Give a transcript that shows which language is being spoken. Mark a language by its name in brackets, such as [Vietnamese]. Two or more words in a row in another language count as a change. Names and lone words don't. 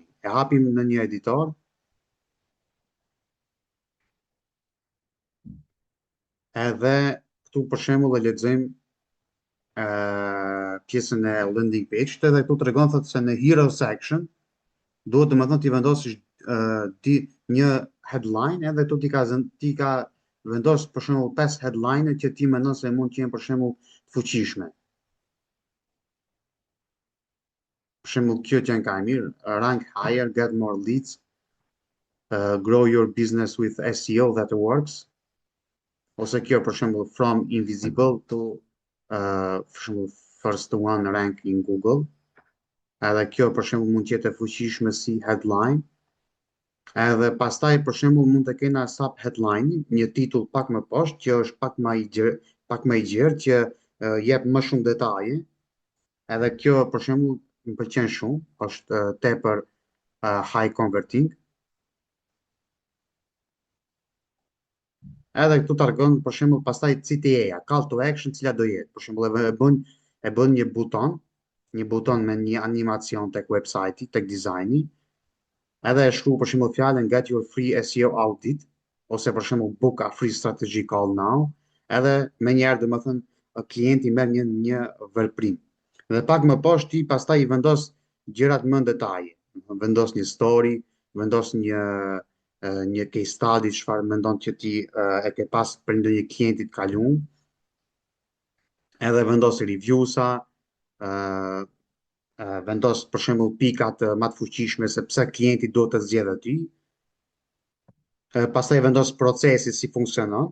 [Albanian] E hapim në një editor, edhe këtu për shembull e lexojmë pjesën e [English] landing page, [Albanian] edhe këtu tregon thotë se në [English] hero section [Albanian] duhet domethënë ti vendosësh një headline, edhe këtu ti ka vendos për shembull 5 headline që ti mendon se mund të jenë për shembull të fuqishme. Për shembull kjo që janë ka e mirë, [English] rank higher, get more leads, grow your business with SEO that works. [Albanian] Ose kjo për shembull [English] from invisible to [Albanian] për shembull [English] first one rank in Google. [Albanian] Edhe kjo për shembull mund të jetë e fuqishme si headline. Edhe pastaj për shembull mund të kena [English] sub headline, [Albanian] një titull pak më poshtë që është pak më i gjerë që jep më shumë detaje. Edhe kjo për shembull më pëlqen shumë, është tepër [English] high converting. [Albanian] Edhe këtu tregon për shembull pastaj CTA, [English] call to action, [Albanian] cila do jetë. Për shembull e bën një buton me një animacion tek website-i, tek dizajni. Edhe e shkruaj për shembull fjalën [English] get your free SEO audit, [Albanian] ose për shembull [English] book a free strategy call now. [Albanian] Edhe më njëherë domethënë klienti merr një veprim. Dhe pak më poshtë ti pastaj i vendos gjërat më në detaje. Vendos një story, vendos një [English] case study, [Albanian] çfarë mendon që ti e ke pas për ndonjë klienti të kaluar. Edhe vendos review-sa, vendos për shembull pikat më të fuqishme se pse klienti do të zgjedhë aty. Pastaj vendos procesi si funksionon.